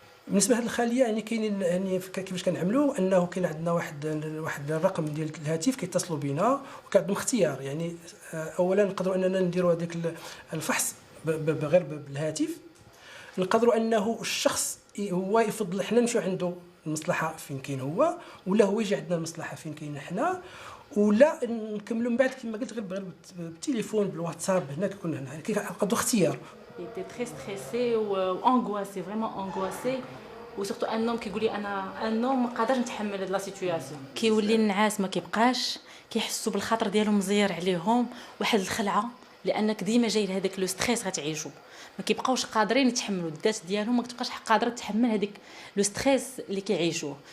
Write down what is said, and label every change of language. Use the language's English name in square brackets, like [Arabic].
[Arabic] بالنسبه لهذه الخليه يعني كاينين يعني كيفاش كنعملوا انه كاين عندنا واحد الرقم ديال الهاتف كيتصلوا بنا وكان عندهم اختيار، يعني اولا نقدروا اننا نديروا هذاك الفحص غير بالهاتف، نقدروا انه الشخص هو يفضل حنا نمشيو عنده المصلحه فين كاين هو، ولا هو يجي عندنا المصلحه فين كاين حنا، ولا نكملوا من بعد كما قلت غير بالتليفون بالواتساب. هنا كنا هنا كيعقدوا اختيار. [French] Il était très stressé ou angoissé, vraiment angoissé. [Arabic] وسورتو ان نوم كيقول لي انا ان نوم ما قادرش نتحمل هاد لا سيتوياسيون. كيولي النعاس ما كيبقاش، كيحسوا بالخطر ديالهم مزير عليهم، واحد الخلعه لانك ديما جاي لهذاك لو ستريس غتعيشوا، ما كيبقاوش قادرين يتحملوا الذات ديالهم، ما كتبقاش قادره تتحمل هذيك لو ستريس اللي كيعيشوه.